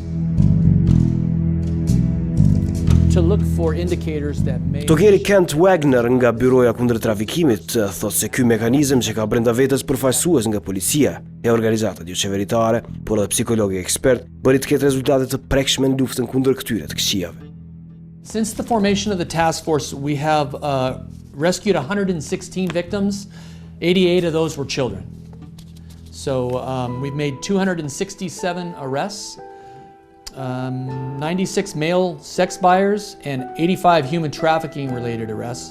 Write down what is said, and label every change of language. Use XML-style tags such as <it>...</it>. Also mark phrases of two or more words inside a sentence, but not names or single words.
<sq>Tokeri Kent Wagner nga Byroja kundër trafikimit thotë se ky mekanizëm që ka brenda vetes përfaqësues nga policia e organizatat jo qeveritare, por edhe psikologë ekspert, bëri të ketë rezultate të prekshme në luftën kundër këtyre të këqijave.</sq> <en>Since the formation of the task force, we have rescued 116 victims. 88 of those were children. So we've made 267 arrests. 96 male sex buyers and 85 human trafficking related arrests.</en>